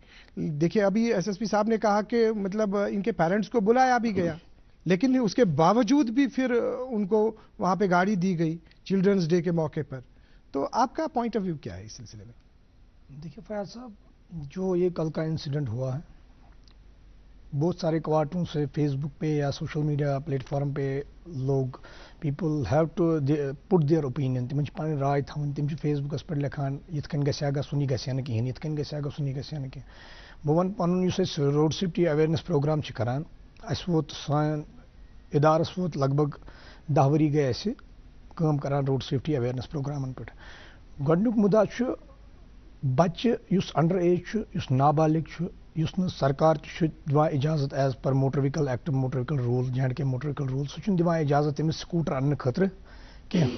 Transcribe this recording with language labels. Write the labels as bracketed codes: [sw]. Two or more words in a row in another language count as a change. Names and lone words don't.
[ur] دیکھیے ابھی ایس ایس پی صاحب نے کہا کہ مطلب ان کے پیرنٹس کو بلایا بھی گیا، لیکن اس کے باوجود بھی پھر ان کو وہاں پہ گاڑی دی گئی چلڈرنز ڈے کے موقع پر. تو آپ کا [en] point of view [ur] کیا ہے اس سلسلے میں؟ دیکھیے فیاض صاحب، جو یہ کل کا انسیڈنٹ ہوا ہے، بہت سارے کوارٹروں سے فیس بک پہ یا [en] social media platform [ur] پہ لوگ [en] people have to put their opinion, [ks] تم پن رائے تھوان، تم فیس بکس پہ لکھان یت کن گھا گھن یہ گھا کہین، یت کن گھا گھن یہ گھا نہ کہین۔ بہ ون پن اس [en] road safety awareness program [ks] کران، اس ووت سان ادارس ووت لگ بھگ 10 ؤری گئی اس کام کران [en] road safety awareness [ks] پروگرامن پہ۔ گۄڈنیُک مُدا چھُ بچہ یُس [en] under age [ks] چھُ، یُس نابالغ چھُ، یُس نہٕ سرکار تہِ چھُ دِوان اجازت [en] as per [ks] موٹر ویٖکل ایکٹ موٹر ویٖکل روٗل J&K موٹر ویٖکل روٗل، سُہ چھُنہٕ دِوان اجازت تٔمِس سکوٗٹر اننہٕ خٲطرٕ کینٛہہ۔